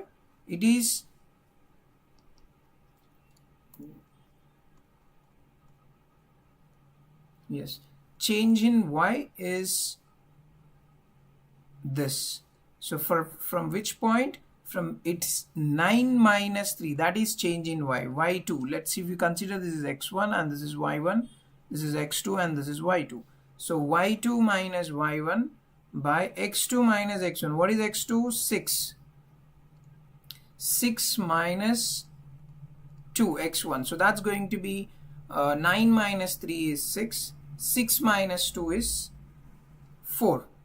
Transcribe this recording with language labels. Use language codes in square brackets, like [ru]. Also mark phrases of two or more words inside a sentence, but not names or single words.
[en] It is yes, change in y is this. So from which point? From it's 9 minus 3, that is change in y. y2, let's see if you consider this is x1 and this is y1, this is x2 and this is y2. So y2 minus y1 by x2 minus x1. What is x2? 6. 6 minus 2, x1. So that's going to be 9 minus 3 is 6. 6 minus 2 is 4.